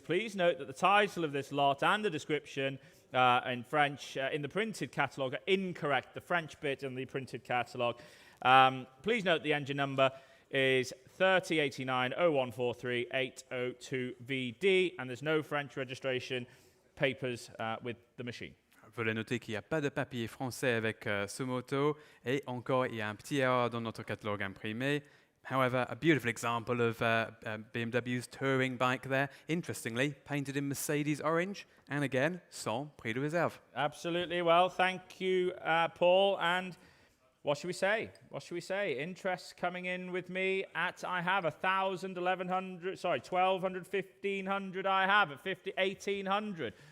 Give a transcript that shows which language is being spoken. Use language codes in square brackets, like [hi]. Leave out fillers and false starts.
[en] Please note that the title of this lot and the description in French in the printed catalogue are incorrect. The French bit in the printed catalogue. Please note the engine number is 3089 0143 802 VD, and there's no French registration papers with the machine. [fr] Veuillez noter qu'il n'y a pas de papier français avec ce moto, et encore il y a un petit erreur dans notre catalogue imprimé. [en] However, a beautiful example of BMW's touring bike there, interestingly, painted in Mercedes orange, and again, [fr] sans prix de réserve. [en] Absolutely. Well, thank you, Paul. And what should we say? What should we say? Interest coming in with me at, I have 1,000, 1,100, sorry, 1,200, 1,500 I have at 1,800.